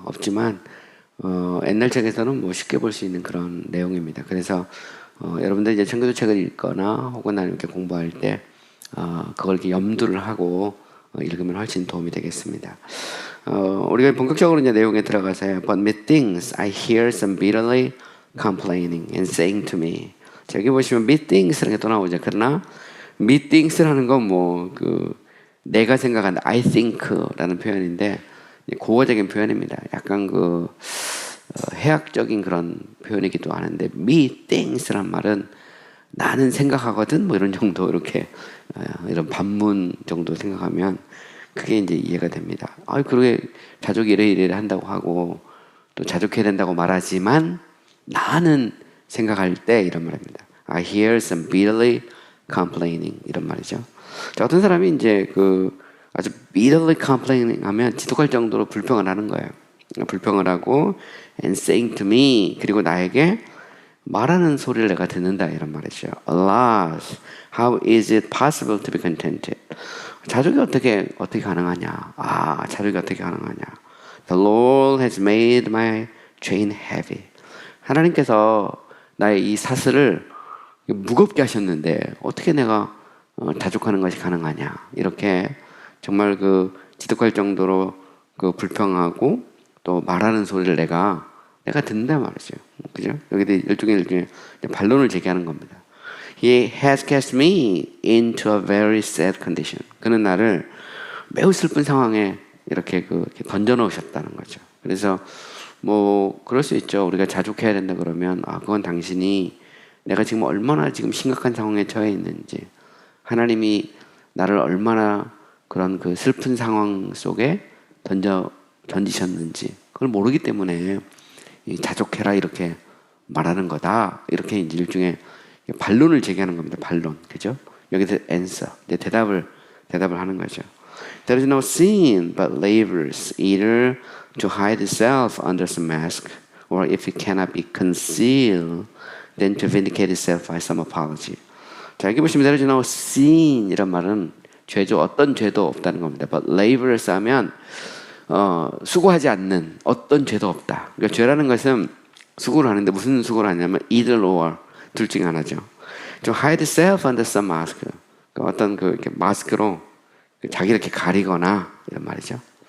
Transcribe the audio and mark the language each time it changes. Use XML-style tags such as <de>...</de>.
<ko>없지만 옛날 책에서는 뭐 쉽게 볼 수 있는 그런 내용입니다. 그래서 여러분들 이제 청교도책을 읽거나 혹은 아니면 이렇게 공부할 때 그걸 이렇게 염두를 하고 읽으면 훨씬 도움이 되겠습니다. 우리가 본격적으로 이제 내용에 들어가서요.</ko> <en>But methinks I hear some bitterly complaining and saying to me.</en> <ko>자, 여기 보시면 methings라는 게 또 나오죠. 그러나 methings라는 건 내가 생각한다,</ko> <en>I think</en> <ko>라는 표현인데 고어적인 표현입니다. 약간 해학적인 그런 표현이기도 하는데, methings란 말은 나는 생각하거든, 뭐 이런 정도, 이렇게 이런 반문 정도 생각하면 그게 이제 이해가 됩니다. 그러게 자족이 이래 한다고 하고 또 자족해야 된다고 말하지만 나는 생각할 때 이런 말입니다.</ko> <en>I hear some bitterly complaining,</en> <ko>이런 말이죠. 자, 어떤 사람이 이제 아주</ko> <en>bitterly complaining</en> <ko>하면 지독할 정도로 불평을 하는 거예요. 불평을 하고</ko> <en>and saying to me,</en> <ko>그리고 나에게 말하는 소리를 내가 듣는다, 이런 말이죠.</ko> <en>Alas, how is it possible to be contented?</en> <ko>자족이 어떻게 가능하냐? 자족이 어떻게 가능하냐?</ko> <en>The Lord has made my chain heavy.</en> <ko>하나님께서 나의 이 사슬을 무겁게 하셨는데 어떻게 내가 자족하는 것이 가능하냐? 이렇게 정말 지독할 정도로 불평하고 또 말하는 소리를 내가 듣는다 말이죠. 그죠? 여기도 일종의 반론을 제기하는 겁니다.</ko> <en>He has cast me into a very sad condition.</en> <ko>그는 나를 매우 슬픈 상황에 이렇게 던져 넣으셨다는 거죠. 그래서 뭐 그럴 수 있죠. 우리가 자족해야 된다 그러면 그건 당신이 내가 지금 얼마나 지금 심각한 상황에 처해 있는지, 하나님이 나를 얼마나 그런 슬픈 상황 속에 던지셨는지 그걸 모르기 때문에 자족해라 이렇게 말하는 거다, 이렇게 이제 일종의 반론을 제기하는 겁니다. 반론, 그죠? 여기서 answer, 이제 대답을 하는 거죠.</ko> <en>There is no sin but labors either to hide itself under some mask, or if it cannot be concealed, then to vindicate itself by some apology.</en> <ko>자, 여기 보시면</ko> <en>there is no sin</en> <ko>이란 말은 죄죠. 어떤 죄도 없다는 겁니다.</ko> <en>But labors</en> <ko>하면 수고하지 않는 어떤 죄도 없다. 그러니까 죄라는 것은 수고를 하는데 무슨 수고를 하냐면</ko> <en>either or,</en> <ko>둘 중에 하나죠. 좀</ko> <en>hide itself under some mask,</en> <ko>어떤 이렇게 마스크로 자기를 이렇게 가리거나 이런 말이죠.</ko>